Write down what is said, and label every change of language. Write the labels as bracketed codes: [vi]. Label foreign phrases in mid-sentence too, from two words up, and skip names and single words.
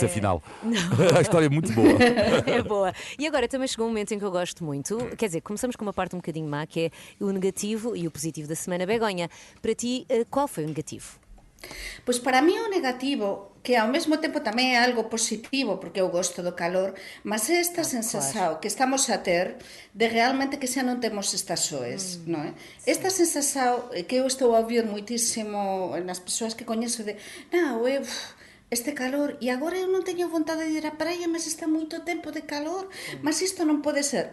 [pt] afinal. A história é muito boa. É boa. E agora também chegou um momento em que eu gosto muito. Quer dizer, começamos com uma parte um bocadinho má, que é o negativo e o positivo da semana. Begonha, para ti, qual foi o negativo? [gl] Pois para mí o negativo, que ao mesmo tempo tamén é algo positivo, porque eu gosto do calor, mas é esta sensación que estamos a ter de realmente que xa non temos estas xoes, non é? Esta sensación que eu estou a ouvir muitísimo nas persoas que coñezo de este calor, e agora eu non teño vontade de ir á praia, mas está moito tempo de calor, mas isto non pode ser.